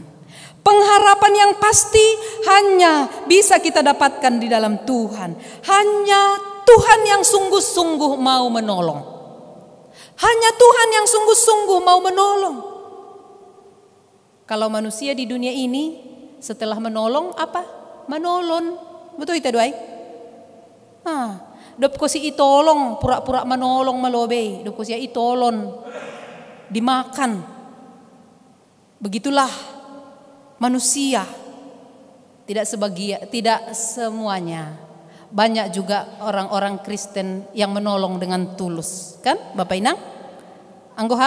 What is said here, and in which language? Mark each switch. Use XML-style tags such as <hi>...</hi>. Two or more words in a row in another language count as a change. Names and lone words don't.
<id>Pengharapan yang pasti hanya bisa kita dapatkan di dalam Tuhan. Hanya Tuhan yang sungguh-sungguh mau menolong. Hanya Tuhan yang sungguh-sungguh mau menolong. Kalau manusia di dunia ini setelah menolong apa? Menolong. Betul itu</id> <bts>doai? Dop ko si itolong,</bts> <id>pura-pura menolong malobe.</id> <bts>Dop ko siya itolong.</bts> <id>Dimakan. Begitulah manusia. Tidak semuanya. Banyak juga orang-orang Kristen yang menolong dengan tulus, kan Bapak Inang?</id> <bts>Anggoham?</bts>